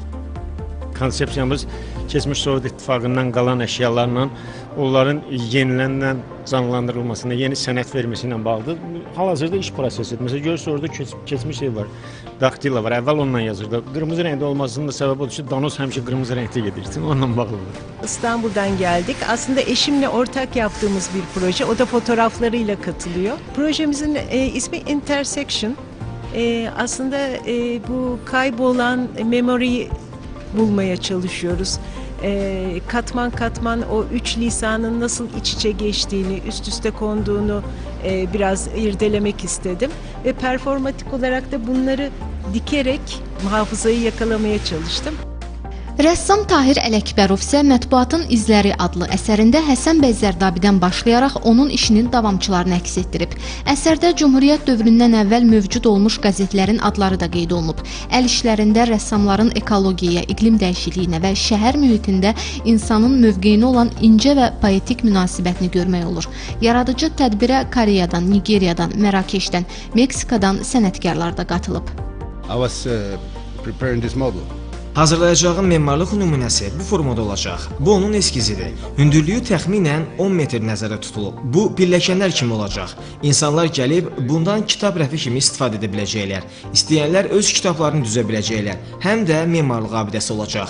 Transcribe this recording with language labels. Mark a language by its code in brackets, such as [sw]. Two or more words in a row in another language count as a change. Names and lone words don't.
[az] Konsepsiyamız keçmiş Sovet İttifaqından qalan əşyalarla onların yenilənən canlandırılmasına, yeni sənət verməsi ilə bağlıdır. Hal-hazırda iş prosesidir. Məsələn, görürsünüz, orada keçmiş şey var, daktila var. Əvvəl onunla yazırdı. Qırmızı rəngdə olmasının da səbəbi odur ki, danos həmişə qırmızı rəngdə gedirsin, onunla bağlıdır. [tr] İstanbul'dan geldik. Aslında eşimle ortak yaptığımız bir proje. O da fotoğraflarıyla katılıyor. Projemizin ismi Intersection. Aslında bu kaybolan memoriyi bulmaya çalışıyoruz. Katman katman o üç lisanın nasıl iç içe geçtiğini, üst üste konduğunu biraz irdelemek istedim. Ve performatik olarak da bunları dikerek hafızayı yakalamaya çalıştım. [az] Rəssam Tahir Ələkbərov isə Mətbuatın İzləri adlı əsərində Həsən bəy Zərdabidən başlayaraq onun işinin davamçılarını əks etdirib. Əsərdə Cümhuriyyət dövründən əvvəl mövcud olmuş qəzetlərin adları da qeyd olunub. Əl işlərində rəssamların ekologiyaya, iqlim dəyişikliyinə və şəhər mühitində insanın mövqeyinə olan incə və poetik münasibətini görmək olur. Yaradıcı tədbirə Koreyadan, Nigeriyadan, Mərakeşdən, Meksikadan sənətkarlar da qatılıb. [en] I was preparing this model. [az] Hazırlayacağım memarlıq nümunəsi bu formada olacaq. Bu onun eskizidir. Hündürlüyü təxminən 10 metr nəzərdə tutulub. Bu pilləkənlər kimi olacaq. İnsanlar gəlib bundan kitab rəfi kimi istifadə edə biləcəklər. İstəyənlər öz kitablarını düzə biləcəklər. Həm də memarlıq abidəsi olacaq.